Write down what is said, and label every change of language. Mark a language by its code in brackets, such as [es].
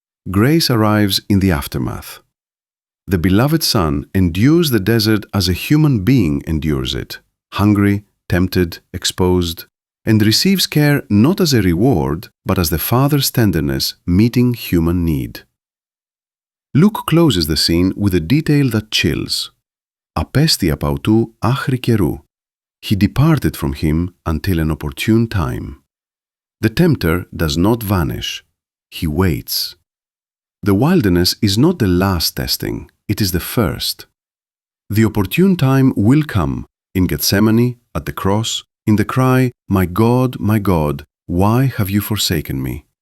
[en] Grace arrives in the aftermath. The beloved Son endures the desert as a human being endures it, hungry, tempted, exposed, and receives care not as a reward, but as the Father's tenderness meeting human need. Luke closes the scene with a detail that chills. [el] Απέστη απ' αυτού άχρη καιρού. [en] He departed from him until an opportune time. The tempter does not vanish. He waits. The wilderness is not the last testing, it is the first. The opportune time will come, in Gethsemane, at the cross, in the cry, my God, why have you forsaken me?"